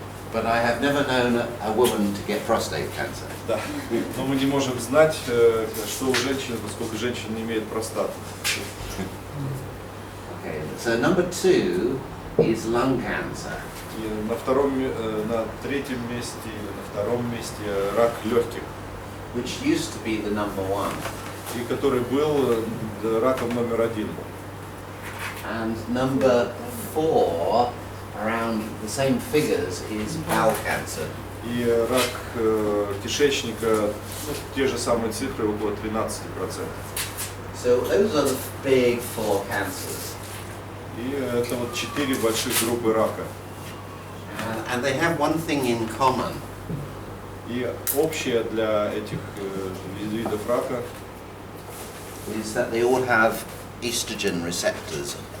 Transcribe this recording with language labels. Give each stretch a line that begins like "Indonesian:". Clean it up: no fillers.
English: But I have never known a woman to get prostate cancer.
Russian: Да. Но мы не можем знать, что у женщины, поскольку женщина не имеет простаты.
English: Okay, so number 2 is lung cancer.
Russian: И на третьем месте или на втором месте рак легких,
English: Which used to be the number 1.
Russian: и который был раком номер 1.
English: And number 4, around the same figures, is bowel cancer.
Russian: И рак кишечника, те же самые цифры, около 13%.
English: So those are the big 4 cancers.
Russian: И это вот 4 больших группы рака.
English: And they have one thing in common.
Russian: И общее для этих видов рака
English: Is that they all have estrogen receptors.